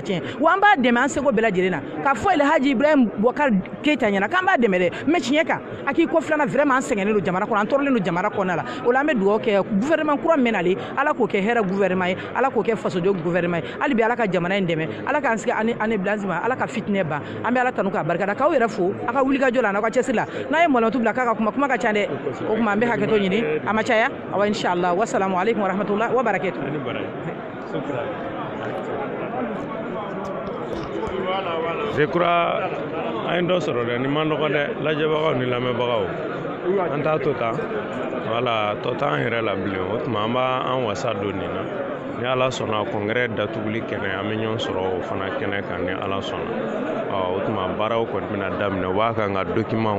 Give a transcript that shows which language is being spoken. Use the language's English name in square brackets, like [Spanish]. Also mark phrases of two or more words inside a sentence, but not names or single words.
[Bambara] tiɲɛ wa an b'a dɛmɛ an seko bɛɛ lajɛlen na k'a fɔ ele haji ibrahim Bouakar Keita ɲɛna k'an b'a dɛmɛ dɛ mais tiɲɛ kan a k'i kɔfilɛ an na vraiment an sɛgɛnnen don jamana kɔnɔ an tɔɔrɔlen don jamana kɔnɔna la o la an bɛ dugawu kɛ gouvernement kura min nalen ala k'o kɛ hɛrɛ gouvernement ye ala k'o kɛ fasojɔ gouvernement ye hali bi ala ka jamana in dɛmɛ ala k'an sigi ani bilanzi ma ala ka fitinɛ ban an bɛ ala tanu k'a barikada k'aw yɛrɛ fo a ka wuli ka jɔ la n'aw ka cɛsiri la n'a ye mɔlɔntu bila k'a ka kuma ka ca dɛ o kuma an bɛ hakɛto ɲini a ma caya awa [Arabic] إن شاء الله والسلام عليكم ورحمة الله وبركاته [French] je crois [Bambara] an dɔ sɔrɔ dɛ ni ma nɔgɔ dɛ lajɛbagaw ni lamɛnbagaw an t'a to tan wala tɔ t'an yɛrɛ la bilen o tuma an b'an wasa don nin na ni ala sɔnna kɔnkɛrɛ datuguli kɛnɛ an bɛ ɲɔgɔn sɔrɔ o fana kɛnɛ kan ni ala sɔnna o tuma baaraw kɔni bɛna daminɛ u b'a kan ka document